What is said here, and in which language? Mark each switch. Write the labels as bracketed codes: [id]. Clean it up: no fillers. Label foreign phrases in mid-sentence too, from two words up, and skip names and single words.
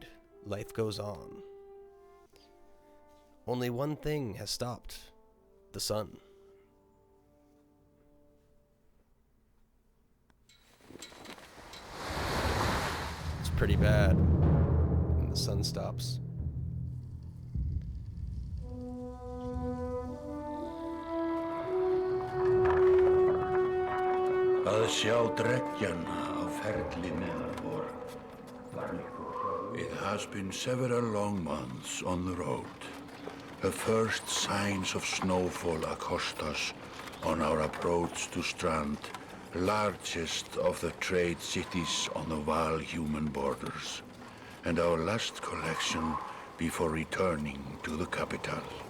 [en] Life goes on. Only one thing has stopped: the sun. It's pretty bad when the sun stops. [is] Að sjá dreggjana á ferli meðal vor. [en] It has been several long months on the road. The first signs of snowfall accost us on our approach to Strand, largest of the trade cities on the Varl human borders, and our last collection before returning to the capital.